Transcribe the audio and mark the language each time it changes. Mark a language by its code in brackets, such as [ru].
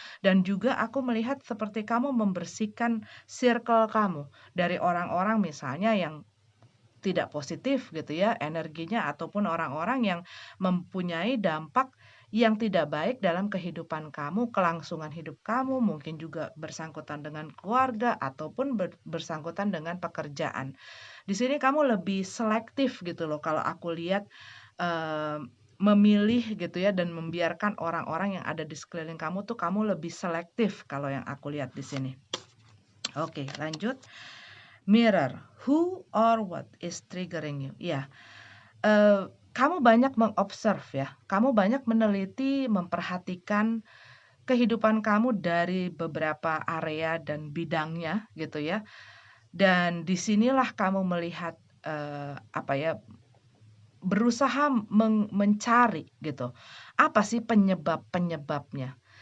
[id] Dan juga aku melihat seperti kamu membersihkan circle kamu dari orang-orang misalnya yang tidak positif gitu ya energinya ataupun orang-orang yang mempunyai dampak yang tidak baik dalam kehidupan kamu, kelangsungan hidup kamu, mungkin juga bersangkutan dengan keluarga ataupun bersangkutan dengan pekerjaan. Di sini kamu lebih selektif gitu loh kalau aku lihat, memilih gitu ya dan membiarkan orang-orang yang ada di sekeliling kamu tuh kamu lebih selektif kalau yang aku lihat di sini. Oke, lanjut. [en] Mirror, who or what is triggering you? [id] Ya, kamu banyak mengobserv ya, kamu banyak meneliti, memperhatikan kehidupan kamu dari beberapa area dan bidangnya gitu ya. Dan disinilah kamu melihat, apa ya, berusaha mencari gitu, apa sih penyebab-penyebabnya.